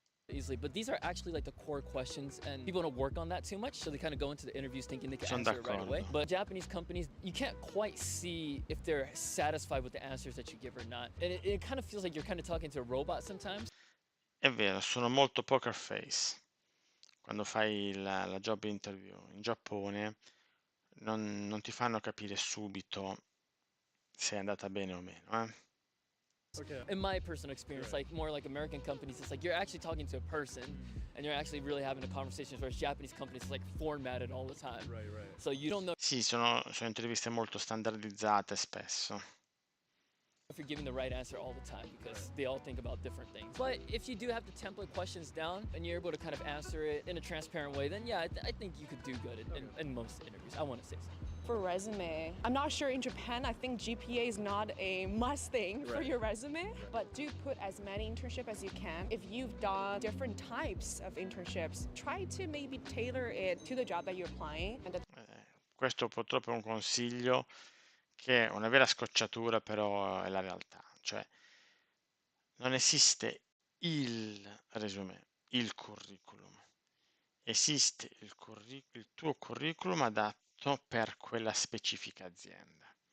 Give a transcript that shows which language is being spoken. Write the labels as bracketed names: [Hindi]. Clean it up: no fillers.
[English] Easily, but these are actually like the core questions, and people don't work on that too much, so they kind of go into the interviews thinking they can [Italian] Sono [English] answer it right away. [Italian] d'accordo. [English] But Japanese companies, you can't quite see if they're satisfied with the answers that you give or not, and it kind of feels like you're kind of talking to a robot sometimes. [Italian] È vero, sono molto poker face. Quando fai la job interview in Giappone non ti fanno capire subito se è andata bene o meno, eh. [English] In my personal experience, like more like American companies, it's like you're actually talking to a person and you're actually really having a conversation, whereas Japanese companies it's like formatted all the time. Right. So you don't know [Italian] Sì, sono interviste molto standardizzate spesso. [English] if you're giving the right answer all the time because they all think about different things. But if you do have the template questions down and you're able to kind of answer it in a transparent way, then yeah, I think you could do good in most interviews. I want to say so. For resume, I'm not sure in Japan, I think GPA is not a must thing for your resume, but do put as many internships as you can. If you've done different types of internships, try to maybe tailor it to the job that you're applying. And [Italian] Questo purtroppo è un consiglio che è una vera scocciatura, però è la realtà. Cioè, non esiste il resume, il curriculum. Esiste il tuo curriculum adatto per quella specifica azienda.